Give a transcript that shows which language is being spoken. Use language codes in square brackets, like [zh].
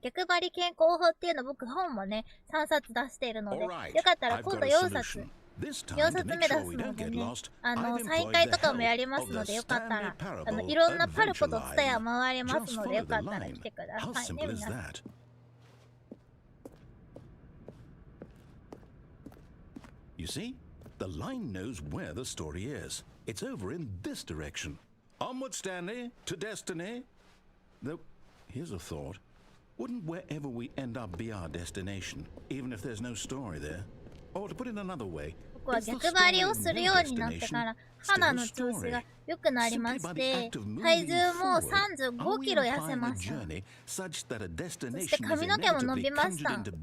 [ja] 逆張り健康法っていうの僕本もね、3冊出しているので、よかったら今度4冊。 4冊目出すのでね、サイン会とかもやりますので、よかったら、いろんなパルコとツタヤ回りますので、よかったら来てくださいね、皆さん。 [en] You see, the line knows where the story is. It's over in this direction. Onward, Stanley, to destiny. Though, here's a thought. Wouldn't wherever we end up be our destination, even if there's no story there? Or to put it another way, [ja] 僕は逆張りをするようになってから肌の調子が良くなりまして、体重も35キロ痩せました。そして髪の毛も伸びました。